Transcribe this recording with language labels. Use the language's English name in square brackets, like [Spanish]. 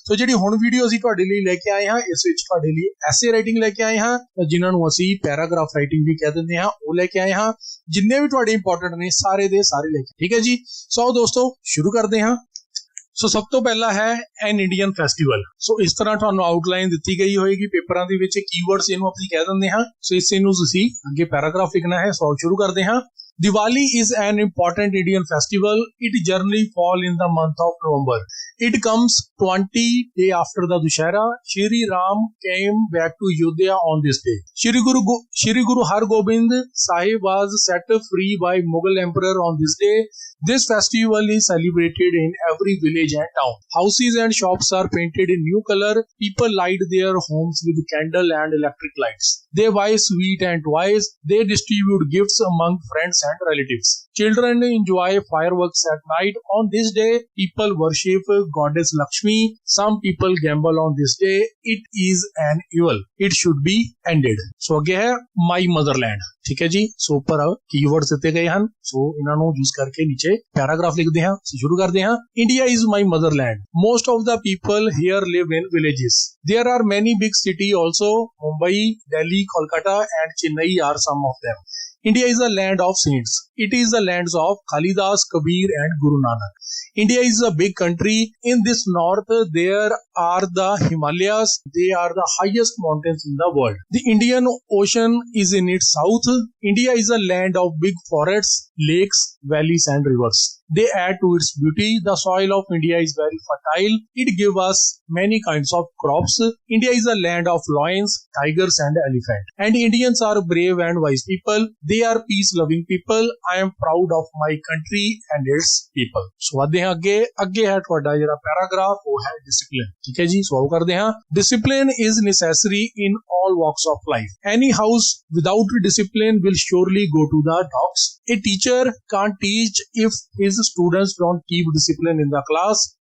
[Punjabi] ਸੋ ਜਿਹੜੀ ਹੁਣ ਵੀਡੀਓ ਅਸੀਂ ਤੁਹਾਡੇ ਲਈ ਲੈ ਕੇ ਆਏ ਹਾਂ, ਇਸ ਵਿੱਚ ਤੁਹਾਡੇ ਲਈ ਐਸੇ ਰਾਈਟਿੰਗ ਲੈ ਕੇ ਆਏ ਹਾਂ, ਜਿਨ੍ਹਾਂ ਨੂੰ ਅਸੀਂ ਪੈਰਾਗ੍ਰਾਫ ਰਾਈਟਿੰਗ ਵੀ ਕਹਿ ਦਿੰਦੇ ਹਾਂ, ਉਹ ਲੈ ਕੇ ਆਏ ਹਾਂ। ਜਿੰਨੇ ਵੀ ਤੁਹਾਡੇ ਇੰਪੋਰਟੈਂਟ ਨੇ ਸਾਰੇ ਦੇ ਸਾਰੇ ਲੈ ਕੇ। ਠੀਕ ਹੈ ਜੀ। ਸੋ ਦੋਸਤੋ ਸ਼ੁਰੂ ਕਰਦੇ ਹਾਂ। ਸੋ ਸਭ ਤੋਂ ਪਹਿਲਾ ਹੈ ਐਨ ਇੰਡੀਅਨ ਫੈਸਟੀਵਲ। ਸੋ ਇਸ ਤਰ੍ਹਾਂ ਤੁਹਾਨੂੰ ਆਊਟਲਾਈਨ ਦਿੱਤੀ ਗਈ ਹੋਏਗੀ ਪੇਪਰਾਂ ਦੇ ਵਿੱਚ, ਕੀਵਰਡਸ ਇਹਨੂੰ ਅਸੀਂ ਕਹਿ ਦਿੰਦੇ ਹਾਂ। ਸੋ ਇਸੇ ਨੂੰ ਤੁਸੀਂ ਅੱਗੇ ਪੈਰਾਗ੍ਰਾਫ ਲਿਖਣਾ ਹੈ। ਸੋ ਸ਼ੁਰੂ ਕਰਦੇ ਹਾਂ। [English] Diwali is an important Indian festival. It generally falls in the month of November. It comes 20 days after the Dussehra. Shri Ram came back to Ayodhya on this day. Shri Guru Har Gobind Sahib was set free by Mughal Emperor on this day. This festival is celebrated in every village and town. Houses and shops are painted in new color. People light their homes with candle and electric lights. They buy sweet and toys. They distribute gifts among friends and relatives. Children enjoy fireworks at night. On this day, people worship goddess Lakshmi. Some people gamble on this day. It is an evil. It should be ended. So [Punjabi] ਅੱਗੇ ਹੈ [English] my motherland. [Punjabi] ਠੀਕ ਹੈ ਜੀ। ਸੋ ਉੱਪਰ keywords ਦਿੱਤੇ ਗਏ ਹਨ, ਸੋ ਇਹਨਾਂ ਨੂੰ ਯੂਜ਼ ਕਰਕੇ ਨੀਚੇ ਪੈਰਾਗ੍ਰਾਫ ਲਿਖਦੇ ਹਾਂ। ਸ਼ੁਰੂ ਕਰਦੇ ਹਾਂ। [English] India is my motherland. Most of the people here live in villages. There are many big cities also. Mumbai, Delhi, Kolkata and Chennai are some of them. India is a land of saints. It is the lands of Kalidas, Kabir and Guru Nanak. India is a big country. In this north, there are the Himalayas. They are the highest mountains in the world. The Indian Ocean is in its south. India is a land of big forests, lakes, valleys and rivers. They add to its beauty. The soil of India is very fertile. It gives us many kinds of crops. India is a land of lions, tigers and elephants. And Indians are brave and wise people. They are peace-loving people. I am proud of my country and its people. [Punjabi] So [Hindi] आते हैं [Punjabi] ਅੱਗੇ ਹੈ ਤੁਹਾਡਾ ਜਿਹੜਾ paragraph, ਉਹ ਹੈ discipline. ਠੀਕ ਹੈ ਜੀ। ਸੋ ਕਰਦੇ ਹਾਂ। [English] Discipline is necessary in all walks of life. Any house without discipline will surely go to the dogs. A teacher can't teach if his students don't keep discipline in the class.